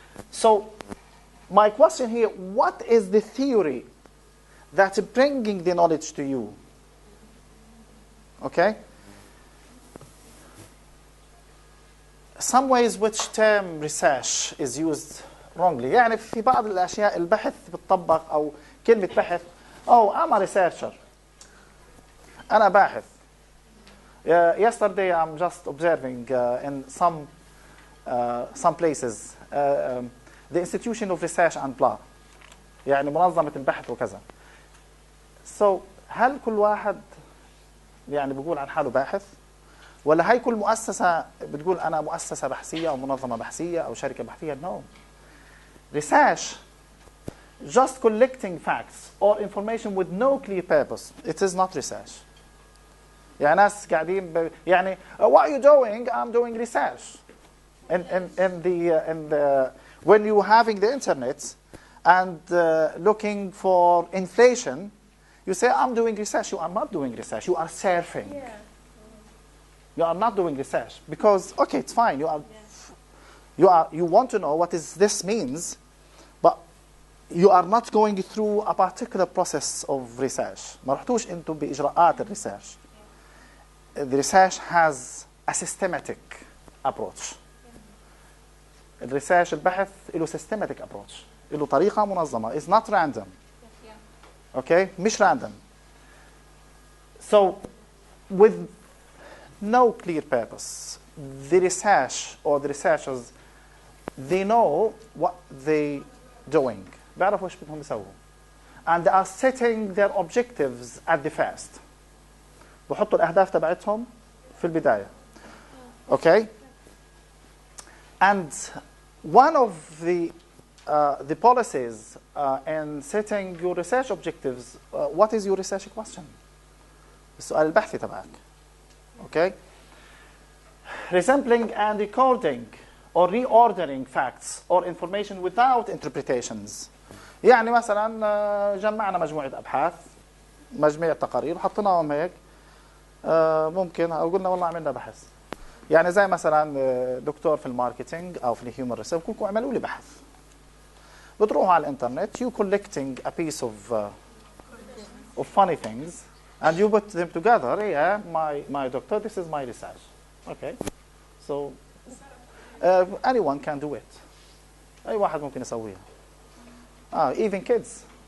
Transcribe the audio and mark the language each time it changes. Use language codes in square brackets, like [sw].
[en] So my question here, what is the theory that's bringing the knowledge to you? Okay? Some ways which term research is used wrongly. [ar] يعني في بعض الأشياء البحث بتطبق أو كلمة بحث. [en] Oh, I'm a researcher. [ar] أنا باحث. [en] Yesterday I'm just observing in some places the institution of research and blah. [ar] يعني منظمة البحث وكذا. So هل كل واحد يعني بيقول عن حاله باحث؟ ولا هاي كل مؤسسة بتقول أنا مؤسسة بحثية أو منظمة بحثية أو شركة بحثية؟ [en] No. Research, just collecting facts or information with no clear purpose. It is not research. [ar] يعني ناس قاعدين يعني [en] what are you doing? I'm doing research. When you having the internet and looking for inflation, you say I'm doing research. You are not doing research. You are surfing. Yeah. You are not doing research because okay, it's fine. You want to know what this means, but you are not going through a particular process of research. [ar] ما رحتوش انتم بإجراءات الريسيرش. [en] The research has a systematic approach. [ar] الريسيرش البحث له [en] systematic approach. [ar] له طريقة منظمة. [en] It's not random. Okay, مش random. So, with no clear purpose, the research or the researchers, they know what they doing. [ar] بيعرفوا ايش بدهم يسووا. [en] And they are setting their objectives at the first. [ar] بحطوا الأهداف تبعتهم في البداية. [en] Okay? And one of the policies in setting your research objectives, what is your research question? [ar] السؤال البحثي تبعك. [en] Okay? Resampling and recording or reordering facts or information without interpretations. [ar] يعني مثلا جمعنا مجموعة أبحاث، مجموعة تقارير وحطيناهم هيك. ممكن أو قلنا والله عملنا بحث. يعني زي مثلا دكتور في الماركتينج أو في الهيومن ريسيرش كلكم عملوا لي بحث. بتروحوا على الإنترنت [en] you collecting a piece of funny things and you put them together. Yeah, my doctor, this is my research. Okay, so anyone can do it. [ar] أي واحد ممكن يسويها. [en] Even kids.